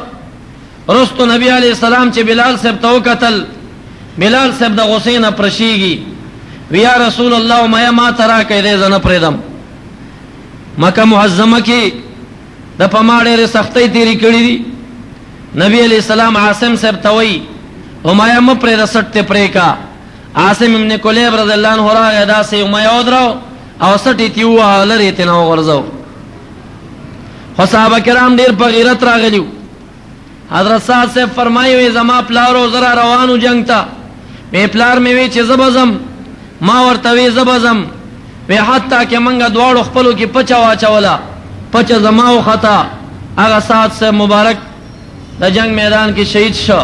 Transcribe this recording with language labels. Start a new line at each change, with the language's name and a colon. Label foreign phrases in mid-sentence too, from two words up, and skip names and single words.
Pashto: رستو نبی
Arabic: علیہ السلام
Pashto: چې بلال صاحب ته وکتل بلال صاحب د غصې نه پرشیږي. وی
Arabic: یا رسول الله
Pashto: امیه ما ته راکئ دی زه نه پرېږدم. مکه معظمه کې د په ما ډېرې سختۍ تېرې کړي دي. نبی
Arabic: علیہ السلام
Pashto: عاصم صاحب ته وایي امیه مه پرېږده سټ ته پرې کا عاصم ابن کلیب
Arabic: رضی اللہ عنہ
Pashto: راغی داسې امیه ودرو او سټی تی ووهه لرې ترې نه وغورځو. خو صحابه کرام ډېر په غیرت راغلي. حضرت سعد صاحب فرمایي وی زما پلارو زه را روانو جنګ ته، وی پلار مې وی چې زه به ځم، ما ورته وی زه به ځم، وی حتی که منګه دواړو خپلو کې پچه واچوله، پچه زما وخته، هغه سعد صاحب مبارک د جنگ میدان کې شهید شو.